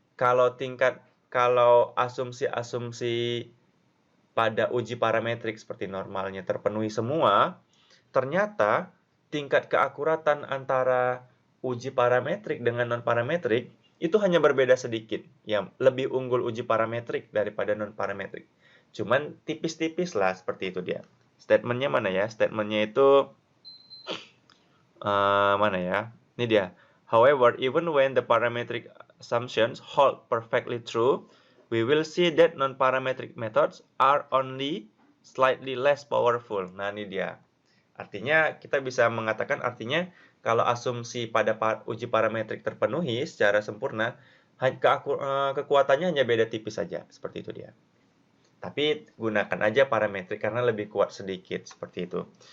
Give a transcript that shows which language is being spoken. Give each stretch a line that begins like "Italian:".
Indonesian: Kalau asumsi-asumsi pada uji parametrik seperti normalnya terpenuhi semua, ternyata tingkat keakuratan antara uji parametrik dengan non-parametrik itu hanya berbeda sedikit. Yang lebih unggul uji parametrik daripada non-parametrik. Cuman tipis-tipis lah seperti itu dia. Statementnya mana ya? Statementnya itu mana ya? Ini dia.
English: However, even when the parametric assumptions hold perfectly true, we will see that non-parametric methods are only slightly less powerful.
Indonesian: Nah, ini dia. Artinya, kita bisa mengatakan artinya kalau asumsi pada uji parametrik terpenuhi secara sempurna, kekuatannya hanya beda tipis saja. Seperti itu dia. Tapi gunakan aja parametrik karena lebih kuat sedikit. Seperti itu.